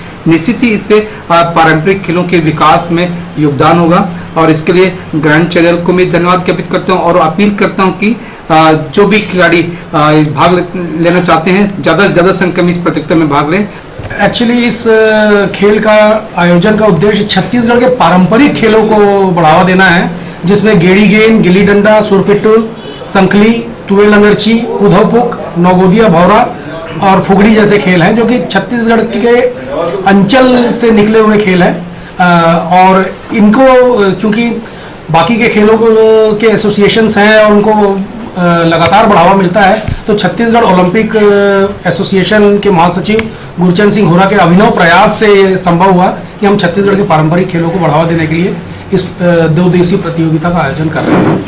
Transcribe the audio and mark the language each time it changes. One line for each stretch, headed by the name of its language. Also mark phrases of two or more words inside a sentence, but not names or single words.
Hindi: निश्चित ही इससे पारंपरिक खेलों के विकास में योगदान होगा, और इसके लिए ग्रैंड चैनल को मैं धन्यवाद ज्ञापित करता हूं और अपील करता हूं कि जो भी खिलाड़ी भाग लेना चाहते हैं, ज्यादा से ज्यादा संख्या में इस प्रतियोगिता में भाग लें। एक्चुअली इस खेल का आयोजन का उद्देश्य छत्तीसगढ़ के पारंपरिक खेलों को बढ़ावा देना है, जिसमें गेड़ी गेंद, गिल्ली डंडा, सुरपिट्टू, संखली तुवेल अंगरची, उधवपुक, नौगोदिया, भौरा और फुगड़ी जैसे खेल हैं, जो कि छत्तीसगढ़ के अंचल से निकले हुए खेल हैं। और इनको चूंकि बाकी के खेलों के एसोसिएशंस हैं और उनको लगातार बढ़ावा मिलता है, तो छत्तीसगढ़ ओलंपिक एसोसिएशन के महासचिव गुरचंद सिंह होरा के अभिनव प्रयास से ये संभव हुआ कि हम छत्तीसगढ़ के पारंपरिक खेलों को बढ़ावा देने के लिए इस 2 दिवसीय प्रतियोगिता का आयोजन कर रहे हैं।